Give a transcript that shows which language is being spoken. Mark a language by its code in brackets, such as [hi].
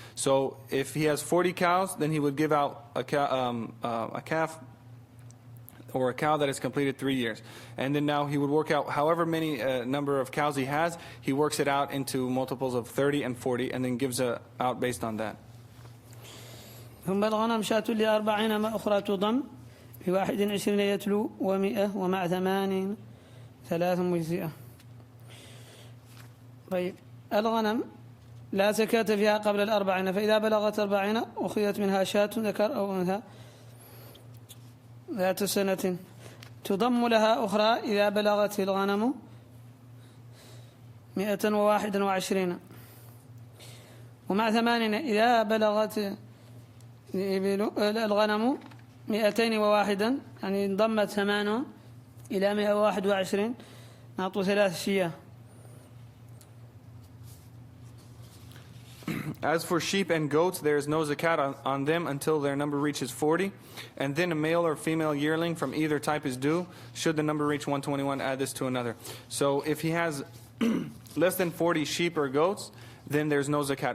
[en] So if he has 40 cows, then he would give out a calf or a cow that has completed 3 years. And then now he would work out however many number of cows he has, he works it out into multiples of 30 and 40 and then gives out based on that. [ar] ثم الغنم شاة ل40 أخرى تضم في 21 يتلو و100 ومع 80 3 مجزئة. طيب الغنم لا زكاة فيها قبل 40، فإذا بلغت 40 أخذت منها شاة ذكر أو أنثى ذات سنة تضم لها أخرى إذا بلغت الغنم 121، ومع 8 إذا بلغت الغنم 201، يعني انضمت 8 إلى 121 نعطوا 3 شياه. [en] As for sheep and goats, there is no zakat on them until their number reaches 40, and then a male or female yearling from either type is due. Should the number reach 121, add this to another. So if he has less than 40 sheep or goats, then there's no zakat.